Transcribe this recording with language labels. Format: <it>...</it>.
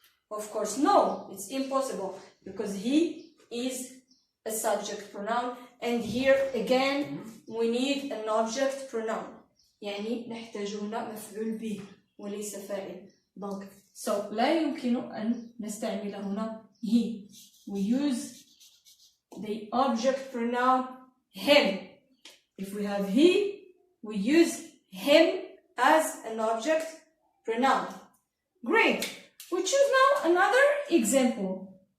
<en>Of course no, it's impossible, because he is a subject pronoun, and here again we need an object pronoun.</en> <ar>يعني نحتاج هنا مفعول به وليس فاعل. Donc so لا يمكن أن نستعمل هنا he.</ar> <en>We use the object pronoun him. If we have he, we use him as an object pronoun. Great. We choose now another example.</en>